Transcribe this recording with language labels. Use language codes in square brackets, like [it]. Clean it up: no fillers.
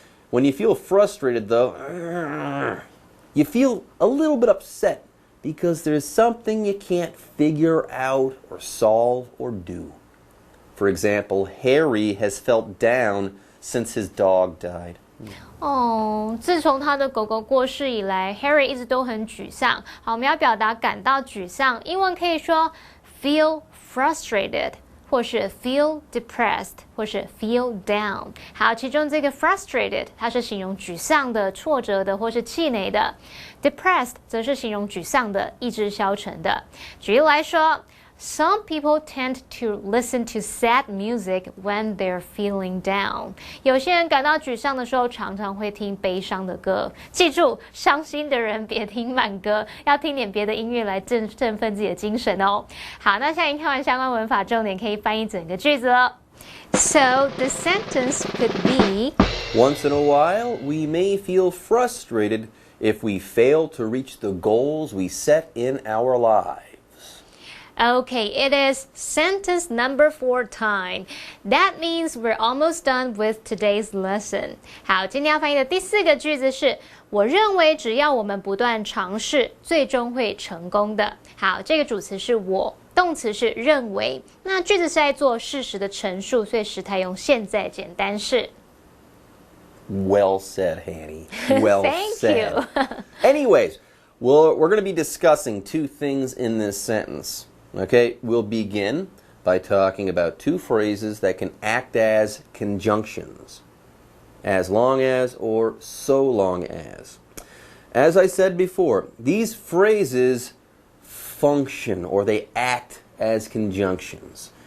[en] When you feel frustrated, though, you feel a little bit upset because there's something you can't figure out or solve or do. For example, Harry has felt down since his dog died. [zh] 自从他的狗狗过世以来 ，Harry 一直都很沮丧。好，我们要表达感到沮丧，英文可以说 feel frustrated，或是 feel depressed，或是 feel down。好，其中这个 frustrated 它是形容沮丧的、挫折的或是气馁的 ，depressed 则是形容沮丧的、意志消沉的。举例来说。 [en] Some people tend to listen to sad music when they're feeling down. [zh] 有些人感到沮丧的时候，常常会听悲伤的歌。记住，伤心的人别听慢歌，要听点别的音乐来振奋自己的精神哦。好，那现在已经看完相关文法重点，可以翻译整个句子了。 [en] So the sentence could be: Once in a while, we may feel frustrated if we fail to reach the goals we set in our lives.Okay, it is sentence number 4 time. That means we're almost done with today's lesson. [zh] 好，今天要翻译的第4个句子是我认为只要我们不断尝试，最终会成功的。好，这个主词是我，动词是认为。那句子是在做事实的陈述，所以时态用现在简单式。 [en] Well said, Hanny. Well Thank said. you. Anyways, we're going to be discussing 2 things in this sentence.Okay, we'll begin by talking about 2 phrases that can act as conjunctions. As long as or so long as. As I said before, these phrases function or they act as conjunctions.